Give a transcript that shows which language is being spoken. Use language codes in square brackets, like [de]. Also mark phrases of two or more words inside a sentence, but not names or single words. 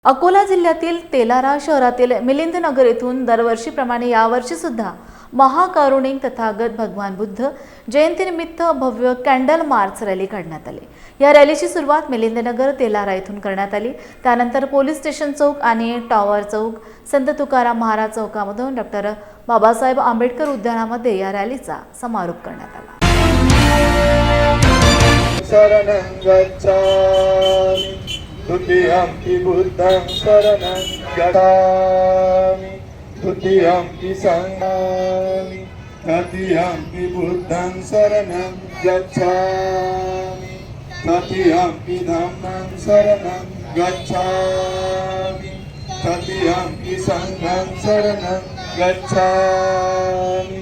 [mr] अकोला जिल्ह्यातील तेलारा शहरातील मिलिंदनगर येथून दरवर्षीप्रमाणे यावर्षी सुद्धा महाकरुणिक तथागत भगवान बुद्ध जयंतीनिमित्त भव्य [en] candle march rally [mr] काढण्यात आली। या रॅलीची सुरुवात मिलिंदनगर तेलारा येथून करण्यात आली। त्यानंतर [en] police station [mr] चौक आणि टॉवर चौक, संत तुकाराम महाराज चौकामधून डॉक्टर बाबासाहेब आंबेडकर उद्यानामध्ये या रॅलीचा समारोप करण्यात आला। [pi] द्वितीयंपि बुद्धं शरणं गच्छामि, द्वितीयंपि संघामि, तृतीयंपि बुद्धं शरणं गच्छामि, तृतीयंपि धम्मं शरणं गच्छामि, तृतीयंपि संघं शरणं गच्छामि।